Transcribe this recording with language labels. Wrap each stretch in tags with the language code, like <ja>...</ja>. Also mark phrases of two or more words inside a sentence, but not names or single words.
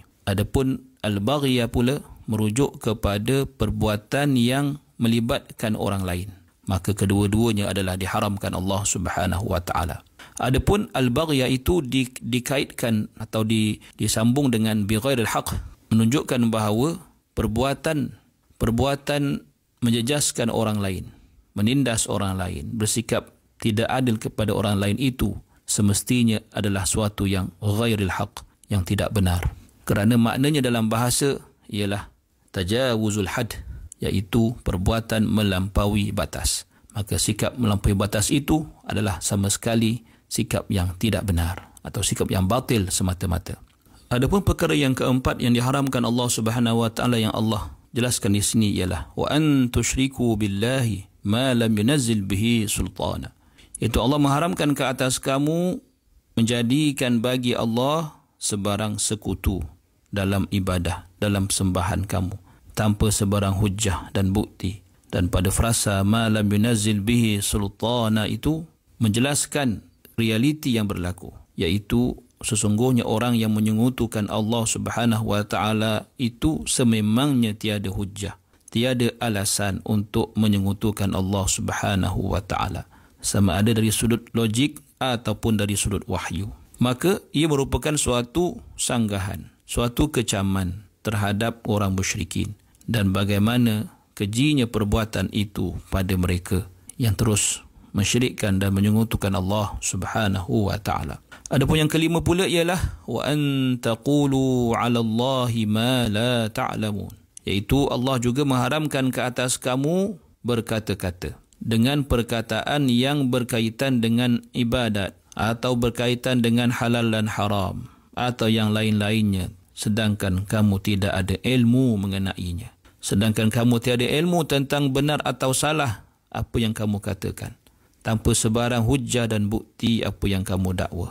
<ms>Adapun al-baghi pula merujuk kepada perbuatan yang melibatkan orang lain, maka kedua-duanya adalah diharamkan Allah</ms> <ar>سبحانه وتعالى.</ar> <ms>Adapun al-baghya itu dikaitkan atau disambung dengan</ms> <ar>بغير الحق,</ar> <ms>menunjukkan bahawa perbuatan menjejaskan orang lain, menindas orang lain, bersikap tidak adil kepada orang lain itu semestinya adalah suatu yang</ms> <ar>غير الحق,</ar> <ms>yang tidak benar. Kerana maknanya dalam bahasa ialah</ms> <ar>تجاوز الحد,</ar> <ms>iaitu perbuatan melampaui batas. Maka sikap melampaui batas itu adalah sama sekali sikap yang tidak benar atau sikap yang batil semata-mata. Adapun perkara yang keempat yang diharamkan Allah</ms> <ar>سبحانه وتعالى</ar> <ms>yang Allah jelaskan di sini ialah</ms> <ar>وأن تشركوا بالله ما لم ينزل به سلطانا.</ar> <ms>Itu Allah mengharamkan ke atas kamu menjadikan bagi Allah sebarang sekutu dalam ibadah, dalam sembahan kamu tanpa sebarang hujjah dan bukti. Dan pada frasa</ms> <ar>ما لم ينزل به سلطانا</ar> <ms>itu menjelaskan realiti yang berlaku, iaitu sesungguhnya orang yang menyekutukan Allah</ms> <ar>سبحانه وتعالى</ar> <ms>itu sememangnya tiada hujjah, tiada alasan untuk menyekutukan Allah</ms> <ar>سبحانه وتعالى,</ar> <ms>sama ada dari sudut logik ataupun dari sudut wahyu. Maka ia merupakan suatu sanggahan, suatu kecaman terhadap orang musyrikin, dan bagaimana kejinya perbuatan itu pada mereka yang terus mensyirikkan dan menyekutukan Allah</ms> <ar>سبحانه وتعالى.</ar> <ms>Adapun yang kelima pula ialah</ms> <ar>وأن تقولوا على الله ما لا تعلمون,</ar> <ms>iaitu Allah juga mengharamkan ke atas kamu berkata-kata dengan perkataan yang berkaitan dengan ibadat atau berkaitan dengan halal dan haram atau yang lain-lainnya, sedangkan kamu tidak ada ilmu mengenainya. Sedangkan kamu tiada ilmu tentang benar atau salah apa yang kamu katakan, tanpa sebarang hujjah dan bukti apa yang kamu dakwa.</ms>